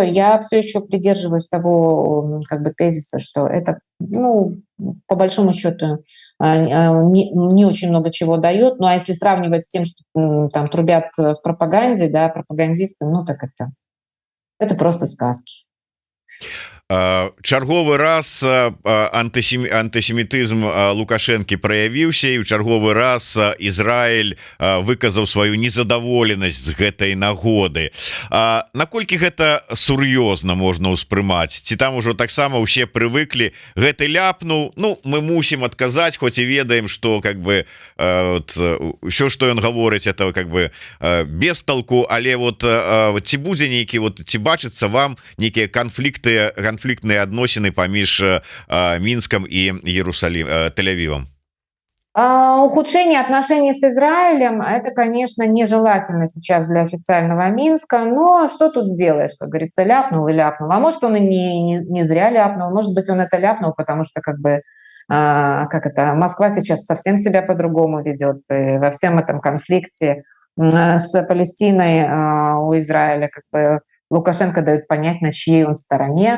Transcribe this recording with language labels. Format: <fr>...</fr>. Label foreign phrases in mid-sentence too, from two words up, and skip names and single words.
<ru>Я все еще придерживаюсь того, как бы, тезиса, что это, ну, по большому счету, не очень много чего дает. Ну, а если сравнивать с тем, что там трубят в пропаганде, да, пропагандисты, ну, так это просто сказки.</ru> <be>Чарговы раз антысемітызм Лукашэнкі праявіўся, і ў чарговы раз Ізраіль выказаў сваю незадаволенасць з гэтай нагоды. Наколькі гэта сур'ёзна можна ўспрымаць? Ці там ужо таксама ўсе прывыклі, гэты ляпнуў, ну мы мусім адказаць, хоць і ведаем, што</be> <ru>как бы</ru> <be>ўсё, што ён гаворыць,</be> <ru>это как бы без толку,</ru> <be>але вот ці будзе нейкі, вот ці бачыцца вам нейкія канфліктныя адносіны паміж Мінском и Тель-Авивом?</be> <ru>Ухудшение отношений с Израилем – это, конечно, нежелательно сейчас для официального Минска, но что тут сделаешь, как говорится, ляпнул и ляпнул. А может, он и не зря ляпнул, может быть, он это ляпнул, потому что как бы Москва сейчас совсем себя по-другому ведет, и во всем этом конфликте с Палестиной у Израиля как бы Лукашенко дает понять, на чьей он стороне.</ru>